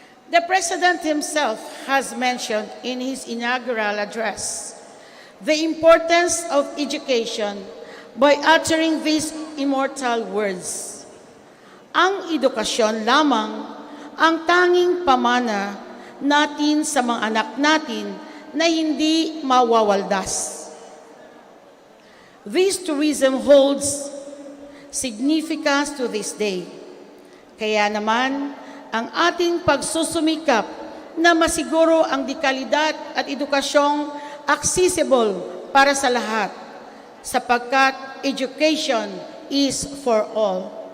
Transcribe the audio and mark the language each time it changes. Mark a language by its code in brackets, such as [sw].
[en] The President himself has mentioned in his inaugural address the importance of education by uttering these immortal words. [tl] Ang edukasyon lamang ang tanging pamana natin sa mga anak natin na hindi mawawaldas. [en] This tourism holds significance to this day. [tl] Kaya naman, ang ating pagsusumikap na masiguro ang dekalidad at edukasyong accessible para sa lahat, sapagkat [en] education is for all.